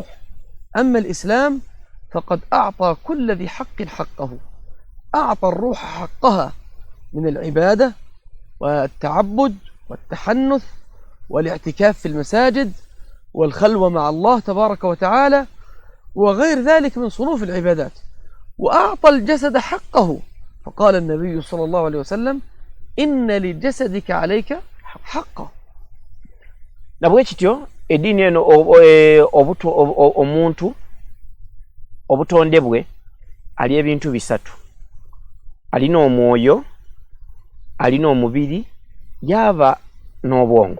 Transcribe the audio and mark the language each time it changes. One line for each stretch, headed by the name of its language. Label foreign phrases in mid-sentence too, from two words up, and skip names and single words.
Arabic: أما الإسلام فقد أعطى كل ذي حق حقه، أعطى الروح حقها من العبادة والتعبد والتحنث والاعتكاف في المساجد والخلوة مع الله تبارك وتعالى وغير ذلك من صنوف العبادات، وأعطى الجسد حقه، فقال النبي صلى الله عليه وسلم: إن لجسدك عليك حقا.
Ganda: nabwekityo eddiini eno omuntu obutonde bwe ali ebintu bisatu: alina omwoyo, alina omubiri, yaba n'obwongo.